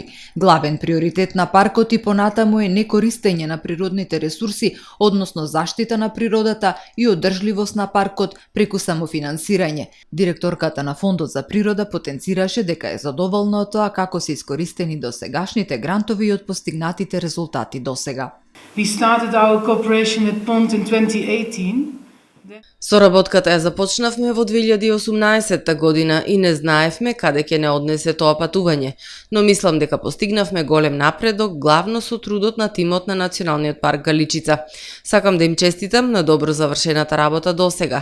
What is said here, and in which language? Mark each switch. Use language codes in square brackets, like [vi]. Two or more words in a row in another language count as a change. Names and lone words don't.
[mk] Главен приоритет на паркот и понатаму е некористење на природните ресурси, односно заштита на природата и одржливост на паркот преку самофинансирање. Директорката на Фондот за природа потенцираше дека е задоволна од тоа како се искористени досегашните грантови и од постигнатите резултати до сега. [en] We started our cooperation at Pont in 2018. [mk] Соработката ја започнавме во 2018 година и не знаевме каде ќе не однесе тоа патување, но мислам дека постигнавме голем напредок, главно со трудот на тимот на Националниот парк Галичица. Сакам да им честитам на добро завршената работа до сега.